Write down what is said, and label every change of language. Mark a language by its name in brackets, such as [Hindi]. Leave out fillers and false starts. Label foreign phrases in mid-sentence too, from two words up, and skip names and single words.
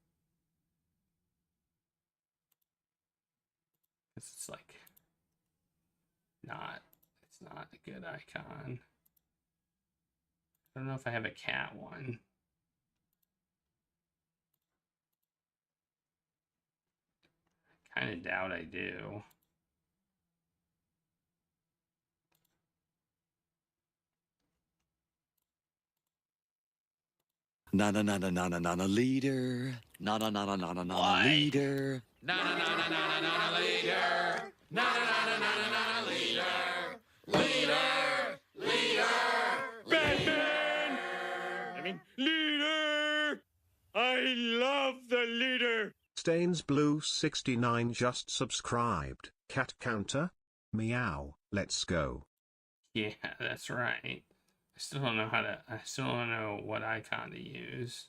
[English] It's like it's not a good icon. I don't know if I have a cat one. I kind of doubt I do. Na na na na na na na na leader. Na na na na na na na leader. Na na na na na na na leader. Na na na na na na leader. Leader. Leader. Batman. I mean leader. I love the leader. Stains Blue 69 just subscribed. Cat counter? Meow. Let's go. Yeah, that's right. I still don't know what icon to use.